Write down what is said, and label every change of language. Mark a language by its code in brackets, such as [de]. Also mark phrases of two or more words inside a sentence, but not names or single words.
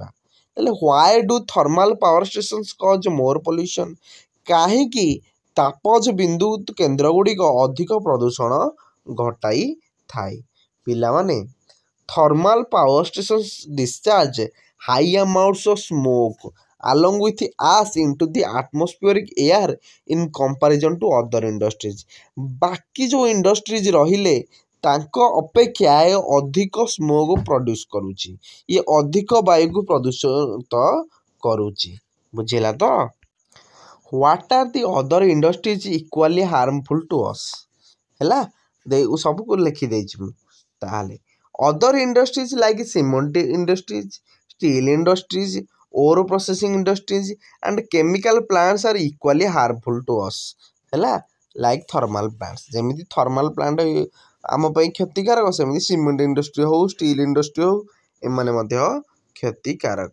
[en] ତାହେଲେ why do thermal power stations cause more pollution [or] କାହିଁକି ତାପଜ ବିଦ୍ୟୁତ କେନ୍ଦ୍ର ଗୁଡ଼ିକ ଅଧିକ ପ୍ରଦୂଷଣ ଘଟାଇଥାଏ ପିଲାମାନେ [en] thermal power stations discharge high amounts of smoke along with ash into the atmospheric air in comparison to other industries। [or] ବାକି ଯେଉଁ ଇଣ୍ଡଷ୍ଟ୍ରିଜ ରହିଲେ ତାଙ୍କ ଅପେକ୍ଷା ଏ ଅଧିକ [en] smoke produce [or] କରୁଛି ଇଏ ଅଧିକ ବାୟୁକୁ ପ୍ରଦୂଷିତ କରୁଛି ବୁଝିଲା ତ। [en] what are the other industries equally harmful to us [or] ହେଲା ସବୁକୁ ଲେଖିଦେଇଛି ମୁଁ ତାହେଲେ [en] other industries like cement industries steel industries ore processing industries and chemical plants are equally harmful to us ହେଲା like thermal plants [or] ଯେମିତି ଥର୍ମାଲ ପ୍ଲାଣ୍ଟ ଆମ ପାଇଁ କ୍ଷତିକାରକ ସେମିତି ସିମେଣ୍ଟ ଇଣ୍ଡଷ୍ଟ୍ରି ହେଉ ଷ୍ଟିଲ୍ ଇଣ୍ଡଷ୍ଟ୍ରି ହେଉ ଏମାନେ ମଧ୍ୟ କ୍ଷତିକାରକ।